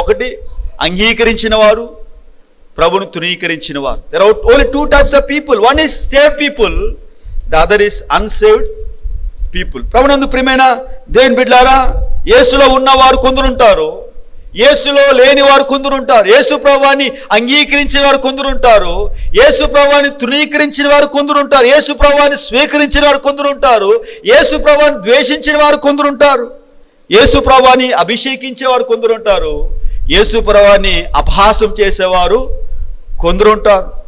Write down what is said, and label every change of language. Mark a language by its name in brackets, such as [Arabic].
[Telugu] ఒకటి అంగీకరించిన వారు, ప్రభును తృణీకరించిన వారు. [English] There are only two types of people. One is saved people, the other is unsaved people. [Telugu] ప్రభునందు ప్రియమైన దేవుని బిడ్డలారా, యేసులో ఉన్నవారు కొందరుంటారు, యేసులో లేని వారు కొందరుంటారు. యేసు ప్రభువాన్ని అంగీకరించిన వారు కొందరుంటారు, యేసు ప్రభువాన్ని తృణీకరించిన వారు కొందరుంటారు, యేసు ప్రభువాన్ని స్వీకరించిన వారు కొందరుంటారు, యేసు ప్రభువాన్ని ద్వేషించిన వారు కొందరుంటారు, యేసు ప్రభువాన్ని అభిషేకించేవారు కొందరుంటారు, యేసు ప్రభువాన్ని అపహాసం చేసేవారు కొందరుంటారు.